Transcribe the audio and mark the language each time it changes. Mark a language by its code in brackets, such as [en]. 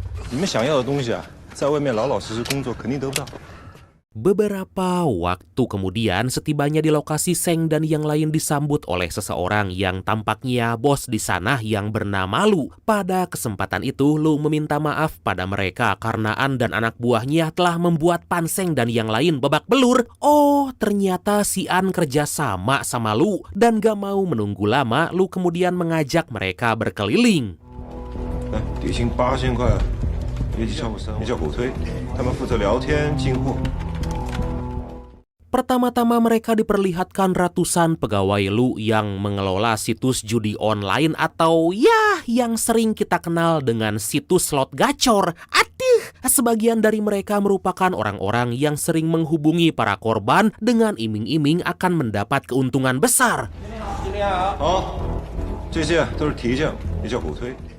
[zh] 你们想要的东西啊，在外面老老实实工作肯定得不到。 [id] Beberapa waktu kemudian, setibanya di lokasi, Seng dan yang lain disambut oleh seseorang yang tampaknya bos di sana yang bernama Lu. Pada kesempatan itu, Lu meminta maaf pada mereka karena An dan anak buahnya telah membuat Pan Seng dan yang lain babak belur. Oh, ternyata si An kerja sama Lu dan gak mau menunggu lama, Lu kemudian mengajak mereka berkeliling. [zh] 底薪8000块，业绩超过3万，叫狗推，他们负责聊天进货。 [id] Pertama-tama mereka diperlihatkan ratusan pegawai Lu yang mengelola situs judi online atau ya yang sering kita kenal dengan situs slot gacor. Aduh, sebagian dari mereka merupakan orang-orang yang sering menghubungi para korban dengan iming-iming akan mendapat keuntungan besar. [zh] 好，这些都是提醒，也叫狗推。